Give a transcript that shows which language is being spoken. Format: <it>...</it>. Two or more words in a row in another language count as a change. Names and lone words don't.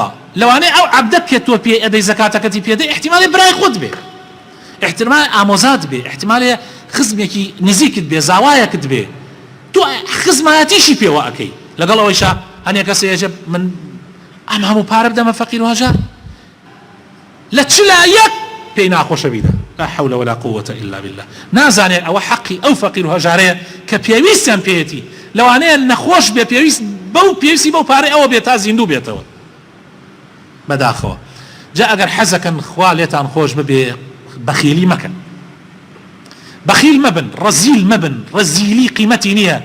<ckb>لەوانەیە ئەو عەبدە پێ تۆ پێ ئەدەی زەکاتەکەتی پێدەی احتیمالی برای خۆت بێ، احتیمال ئامۆزات بێ، احتیمالێ خزمێکی نزیکت بێ، زاوایەکت بێ، تۆ خزمایەتیشی پێوە ئەەکەی. لەگەڵ ئەوەیشە هەنێ کەسێژە من ئەم هەموو پارە بدەمە فەقیر و هەژار، لە چ لایەک پێی ناخۆشە بیدە.</ckb> <ar>لا حول ولا قوة إلا بالله.</ar> <ckb>نازانێت ئەوە حەقی ئەو فەقیر و هەژارەیە کە پێویستیان پێیەتی، لەوانەیە نەخۆش بێ پێویست پێویستی بەو پارەی ئەوە بێت تا زیندوو بێتەوە بەداخەوە. جا ئەگەر حەزەکەن خوا لێتان خۆش ببێ بەخیلی مەکەن، بەخیل مەبن، ڕەزیل مەبن، ڕەزیلی قیمەتی نییە.</ckb>